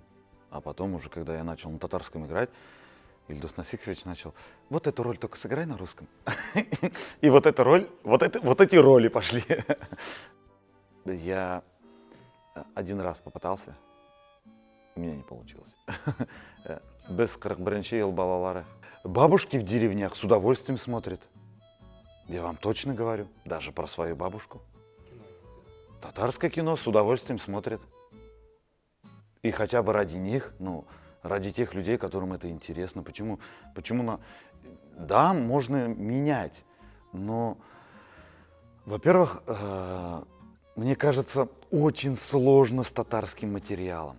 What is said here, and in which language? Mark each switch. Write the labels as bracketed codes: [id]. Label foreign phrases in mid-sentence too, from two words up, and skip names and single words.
[ru] А потом уже, когда я начал на татарском играть, Ильдус Насихович начал, вот эту роль только сыграй на русском. И вот эта роль, вот эти роли пошли. Я один раз попытался, у меня не получилось. [tt] Без 41 ел балалары. [ru] Бабушки в деревнях с удовольствием смотрят. Я вам точно говорю, даже про свою бабушку. Татарское кино с удовольствием смотрят. И хотя бы ради них, ну, ради тех людей, которым это интересно. Почему да, можно менять, но, во-первых, мне кажется, очень сложно с татарским материалом.